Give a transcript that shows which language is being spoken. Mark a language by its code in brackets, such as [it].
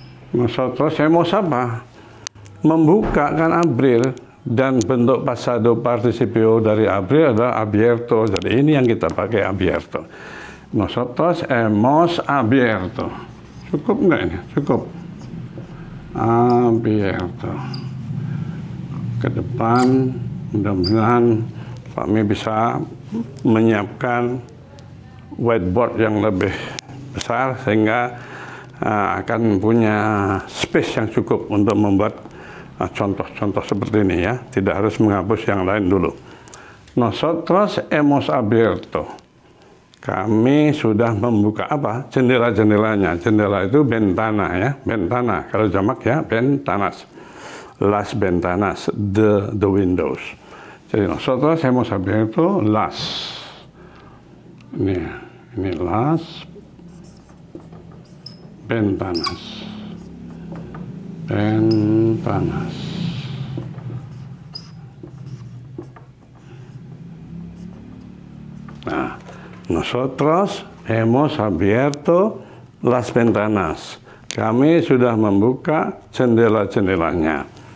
[id] Nosotros hemos apa? Membuka kan Abril, dan bentuk pasado participio dari Abril adalah abierto. Jadi ini yang kita pakai abierto. [es] Nosotros hemos abierto. [id] Cukup nggak ini? Cukup. Abierto. Ke depan mudah-mudahan kami bisa menyiapkan whiteboard yang lebih besar sehingga akan punya space yang cukup untuk membuat contoh-contoh seperti ini ya, tidak harus menghapus yang lain dulu. [es] Nosotros hemos abierto. [id] Kami sudah membuka apa? Jendela-jendelanya. Jendela itu ventana ya, ventana. Kalau jamak ya, ventanas. [es] Las ventanas, the windows. Jadi nosotros hemos abierto las. Ini las ventanas. Ventanas. Nah, nosotros hemos abierto las ventanas. [id] Kami sudah membuka jendela-jendelanya.